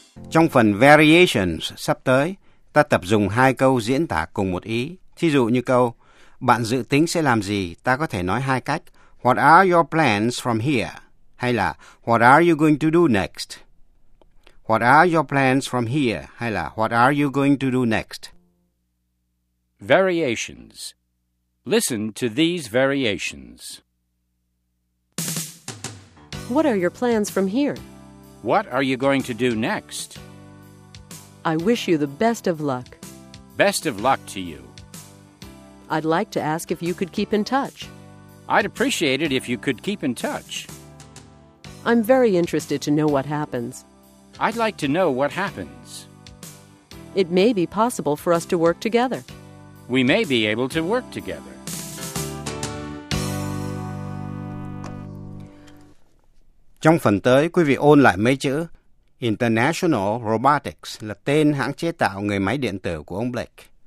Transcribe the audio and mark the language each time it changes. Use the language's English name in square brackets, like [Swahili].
[Vietnamese] Trong phần Variations sắp tới, ta tập dùng hai câu diễn tả cùng một ý. Thí dụ như câu, bạn dự tính sẽ làm gì? Ta có thể nói hai cách. [English] What are your plans from here? [Vietnamese] Hay là [English] What are you going to do next? What are your plans from here? [Vietnamese] Hay là [English] What are you going to do next? Variations. Listen to these variations. What are your plans from here? What are you going to do next? I wish you the best of luck. Best of luck to you. I'd like to ask if you could keep in touch. I'd appreciate it if you could keep in touch. I'm very interested to know what happens. I'd like to know what happens. It may be possible for us to work together. We may be able to work together. [Vietnamese] Trong phần tới, quý vị ôn lại mấy chữ. International Robotics là tên hãng chế tạo người máy điện tử của ông Blake.